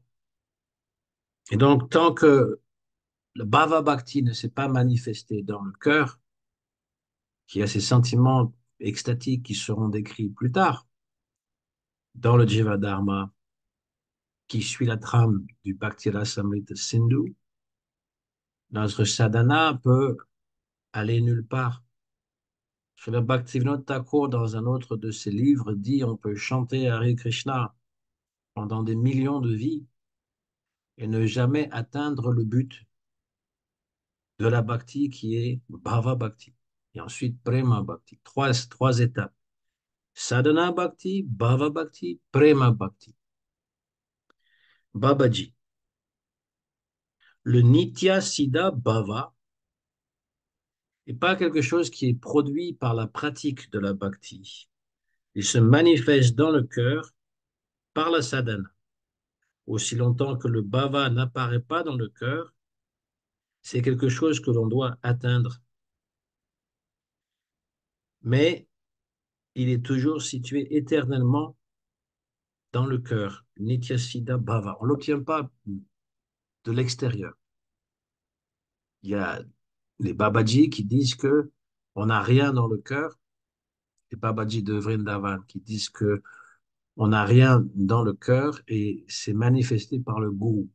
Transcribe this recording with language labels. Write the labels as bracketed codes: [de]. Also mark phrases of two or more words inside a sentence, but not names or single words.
[fr] Et donc, tant que le [sa] भाव भक्ति [fr] ne s'est pas manifesté dans le cœur, qui a ces sentiments extatiques qui seront décrits plus tard, dans le Jiva Dharma, qui suit la trame du Bhakti Rasamrita Sindhu, notre sadhana peut aller nulle part. Srila Bhaktivinoda Thakur, dans un autre de ses livres, dit on peut chanter Hare Krishna pendant des millions de vies et ne jamais atteindre le but de la bhakti qui est [sa] भाव भक्ति. [fr] Et ensuite [sa] प्रेम भक्ति. [fr] Trois étapes. [sa] साधन भक्ति भाव भक्ति प्रेम भक्ति. [fr] Babaji. Le [sa] नित्य सिद्ध भाव [fr] n'est pas quelque chose qui est produit par la pratique de la bhakti. Il se manifeste dans le cœur par la sadhana. Aussi longtemps que le bhava n'apparaît pas dans le cœur, c'est quelque chose que l'on doit atteindre. Mais il est toujours situé éternellement dans le cœur. [sa] नित्यसिद्ध भाव. [fr] On ne l'obtient pas de l'extérieur. Il y a les Babaji qui disent que on n'a rien dans le cœur, les Babaji de Vrindavan qui disent que on n'a rien dans le cœur et c'est manifesté par le gourou.